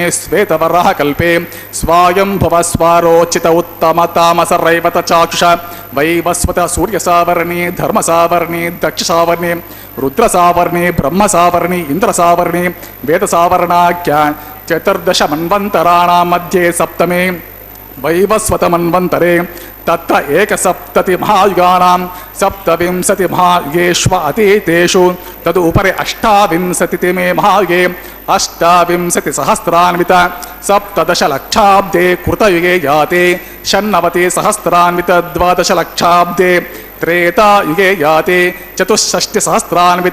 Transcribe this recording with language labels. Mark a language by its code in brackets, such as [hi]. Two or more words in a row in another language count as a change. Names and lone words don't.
[sa] శ్వేతవరాహ కల్పే స్వాయంభవ స్వారోచిత ఉత్తమ తామస రైవత చాక్షుష వైవస్వత సూర్యసావర్ణి ధర్మసావర్ణి దక్షసావర్ణి రుద్రసావర్ణి బ్రహ్మసావర్ణి ఇంద్రసావర్ణి వేదసావర్ణాఖ్య చతుర్దశ మన్వంతరాణాం మధ్యే సప్తమే वैवस्वतमन्वन्तरे तत्र एकसप्ततिमहायुगानां सप्तविंशतिमहायुगेष्व अतीतेषु तदुपरि अष्टाविंशतितमे महायुगे अष्टाविंशतिसहस्रान्वित सप्तदशलक्षाब्दे कृतयुगे याते षण्णवतिसहस्रान्वित द्वादशलक्षाब्दे त्रेतायुगे याते चतुष्षष्टिसहस्रान्वित